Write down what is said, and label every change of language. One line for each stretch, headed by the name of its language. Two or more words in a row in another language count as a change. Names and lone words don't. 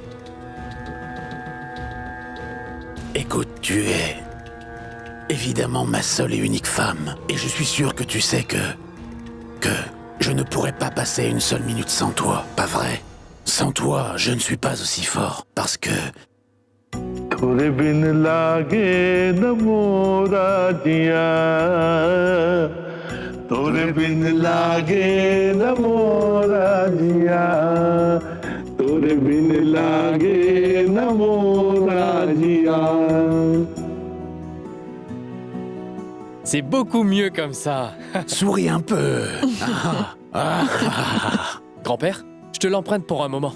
French: Écoute, tu es évidemment ma seule et unique femme. Et je suis sûr que tu sais que je ne pourrais pas passer une seule minute sans toi, pas vrai? Sans toi, je ne suis pas aussi fort, parce que...
Hindi: थोड़े बिन लागे न मोरा जिया थोड़े बिन लागे न मोरा जिया थोड़े बिन लागे न मोरा जिया.
French: C'est beaucoup mieux comme ça. Souris un peu. Grand-père, je te l'emprunte pour un moment.